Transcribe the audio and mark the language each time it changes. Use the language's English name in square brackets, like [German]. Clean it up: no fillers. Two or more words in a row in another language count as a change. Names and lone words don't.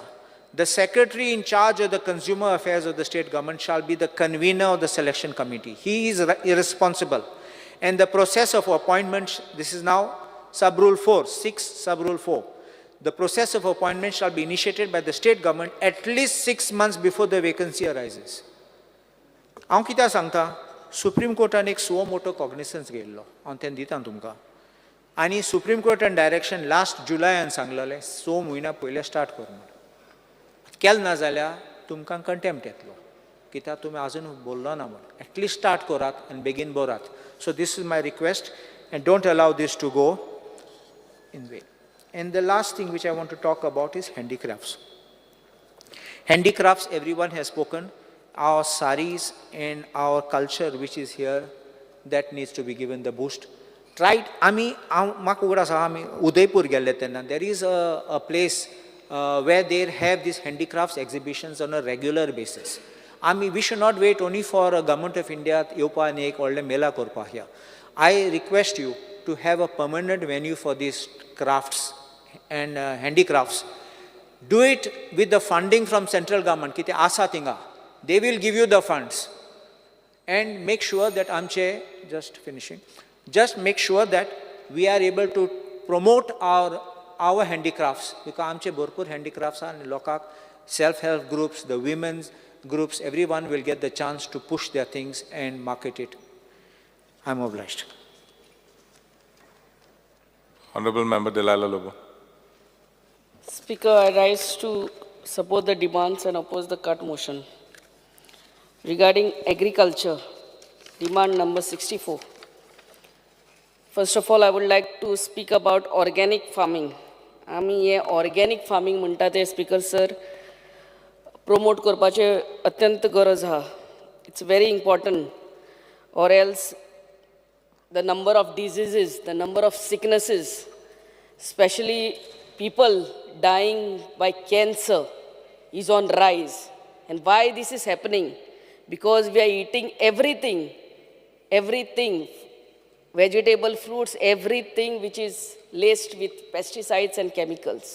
[English] The secretary in charge of the consumer affairs of the state government shall be the convener of the selection committee. He is irresponsible. And the process of appointment, this is now sub-rule 4, 6 sub-rule 4. The process of appointment shall be initiated by the state government at least 6 months before the vacancy arises. [Konkani] हांव कित्याक सांगता, सुप्रीम कोर्टान एक [English] suo motu cognizance [Konkani] घेयल्लो, हांव तें दितां तुमकां. आनी सुप्रीम कोर्टान [English] direction last [Konkani] जुलायान सांगलेलें 6 म्हयन्या पयले स्टार्ट कर म्हणून. केल ना जाल्यार तुमकां कंटेम्प्ट येतलो, कित्याक तुमी आजून बोल्लो ना म्हणून. [English] at least start [Konkani] करात आनी बेगीन बरात. [English] so this is my request and don't allow this to go in vain. And the last thing which I want to talk about is handicrafts. Handicrafts, everyone has spoken. Our saris and our culture which is here, that needs to be given the boost. Tried, Udaipur there is a place where they have these handicrafts exhibitions on a regular basis. We should not wait only for a government of India, [Konkani] Mela Korpa [English] here. I request you to have a permanent venue for these crafts and handicrafts. Do it with the funding from central government, [Konkani] कितें आसा थिंगा. [English] They will give you the funds. And make sure that just make sure that we are able to promote our handicrafts, because [Konkani] आमचे भरपूर [English] handicrafts are and लोकांक self-help groups, the women's groups, everyone will get the chance to push their things and market it. I'm obliged. Honorable Member Delilah Lobo. Speaker, I rise to support the demands and oppose the cut motion. Regarding agriculture, demand number 64. First of all, I would like to speak about organic farming. [Konkani] आमी हे [English] organic farming [Konkani] म्हणटा ते [English] Speaker sir [Konkani] प्रमोट करपाचे अत्यंत गरज आहा. [English] it's very important, or else the number of diseases, the number of sicknesses, especially people dying by cancer, is on rise. And why this is happening? Because we are eating everything, vegetable, fruits, everything which is laced with pesticides and chemicals.